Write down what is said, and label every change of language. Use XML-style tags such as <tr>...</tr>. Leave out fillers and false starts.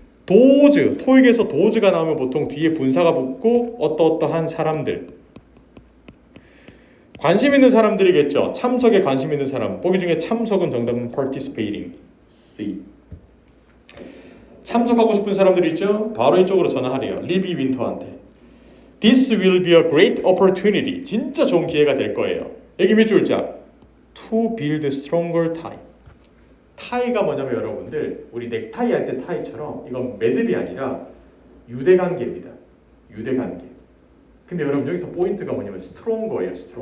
<ko>도즈, 토익에서 도즈가 나오면 보통 뒤에 분사가 붙고 어떠어떠한 사람들. 관심 있는 사람들이겠죠. 참석에 관심 있는 사람. 보기 중에 참석은 정답은 participating. C. 참석하고 싶은 사람들 있죠? 바로 이쪽으로 전화하래요. 리비 윈터한테.</ko> <en>This will be a great opportunity.</en> <ko>진짜 좋은 기회가 될 거예요.</ko> <en>여기 몇 줄자? To build stronger tie.</en> <ko>타이가 뭐냐면 여러분들 우리 넥타이 할 때 타이처럼 이건 매듭이 아니라 유대관계입니다. 유대관계. 근데 여러분 여기서 포인트가 뭐냐면 stronger예요.</ko>